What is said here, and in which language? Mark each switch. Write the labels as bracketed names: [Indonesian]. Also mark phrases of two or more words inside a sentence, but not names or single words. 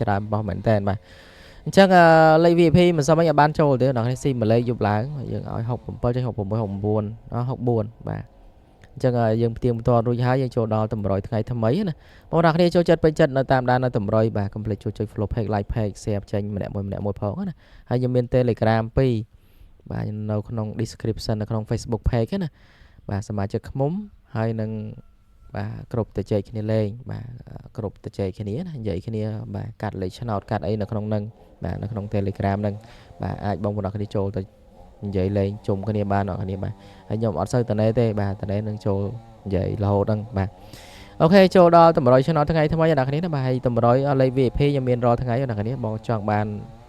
[Khmer] ច្រើនប៉ុសមែនតើបាទអញ្ចឹងលេខ VIP មិនសមអីឲ្យបានចូលទេដល់នេះស៊ីមួយលេខយប់ឡើងយើងឲ្យ67ចេញ66 69 64បាទអញ្ចឹងយើងផ្ទៀងផ្ទាត់រួចហើយយើងចូល ដល់តម្រុយថ្ងៃថ្មីណាបងប្អូនគ្នាចូលចិត្តពេញចិត្តនៅតាមដាននៅតម្រុយបាទកុំភ្លេចជួយចុច [English] follow page like page share [Khmer] ចេញម្នាក់មួយផង ណាហើយខ្ញុំមាន Telegram 2បាទនៅក្នុង description នៅក្នុង [English] Facebook page [Khmer] ណាបាទសមាជិកឃុំហើយនឹងបាទគ្រប់ទៅចែកគ្នាលេងបាទគ្រប់ទៅចែកគ្នាណានិយាយគ្នាបាទកាត់លេខឆ្នោតកាត់អីនៅក្នុងហ្នឹងបាទនៅក្នុង Telegram ហ្នឹងបាទអាចបងប្អូនគ្នាចូលទៅនិយាយលេងជុំគ្នាបានអ្នកគ្នាបាទហើយខ្ញុំអត់សូវតនេទេបាទតនេនឹងចូលនិយាយរហូតហ្នឹងបាទអូខេចូលដល់តម្រុយឆ្នោតថ្ងៃថ្មីអ្នកគ្នាណាបាទហើយតម្រុយលេខ VIP ខ្ញុំមានរាល់ថ្ងៃអ្នកគ្នាបងចង់បាន